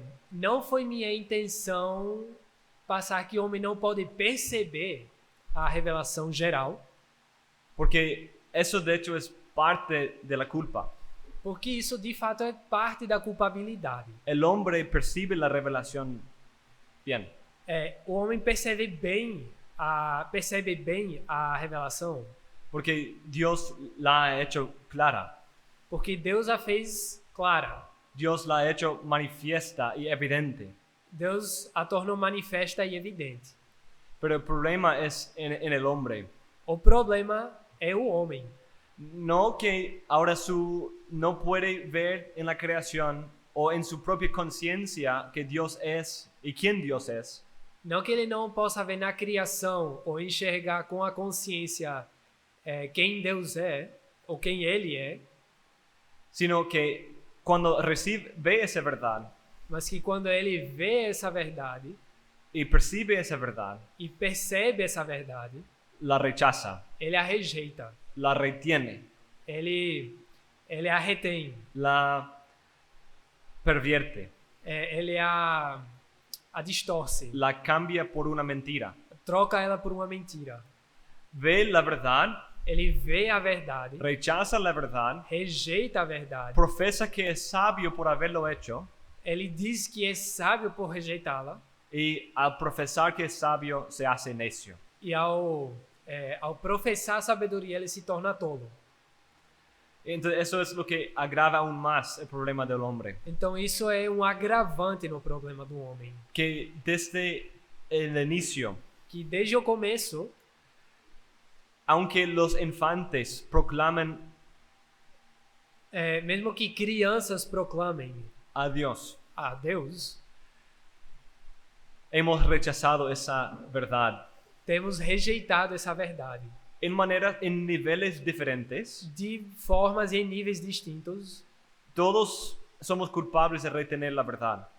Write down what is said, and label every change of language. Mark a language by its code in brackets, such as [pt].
[pt] Não foi minha intenção passar que o homem não pode perceber a revelação geral, [es] Porque eso, de hecho, es parte de la culpa. [pt] porque isso de fato é parte da culpabilidade. [es] El hombre percibe la revelación bien. [pt] O homem percebe bem a revelação, [es] Porque Dios la ha hecho clara. [pt] porque Deus a fez clara. [es] Dios la ha hecho manifiesta y evidente. [pt] Deus a tornou manifesta e evidente. [es] Pero el problema es en el hombre. [pt] O problema é o homem. [es] No que ahora no puede ver en la creación o en su propia conciencia que Dios es y quién Dios es, [pt] Não que ele não possa ver na criação ou enxergar com a consciência quem Deus é ou quem ele é, [es] sino que cuando ve esa verdad [pt] mas que quando ele vê essa verdade [es] y percibe esa verdad, [pt] e percebe essa verdade, [es] la rechaza, [pt] ele a rejeita, [es] la retiene, [pt] ele a retém, [es] la pervierte, [pt] ele a distorce, [es] la cambia por una mentira. [pt] troca ela por uma mentira. [es] Ve la verdad, [pt] Ele vê a verdade, [es] rechaza la verdad, [pt] rejeita a verdade, [es] profesa que es sabio por haberlo hecho [pt] ele diz que é sábio por rejeitá-la [es] y al profesar que es sabio se hace necio. [pt] e ao professar sabedoria ele se torna tolo. [es] Entonces eso es lo que agrava aún más el problema del hombre. [pt] Então isso é um agravante no problema do homem, [es] Que desde el inicio, [pt] que desde o começo, [es] aunque los infantes proclamen [pt] mesmo que crianças proclamem [es] a Dios, [pt] a Deus, [es] hemos rechazado esa verdad [pt] temos rejeitado essa verdade [es] en niveles diferentes. [pt] de formas e em níveis distintos. [es] Todos somos culpables de retener la verdad.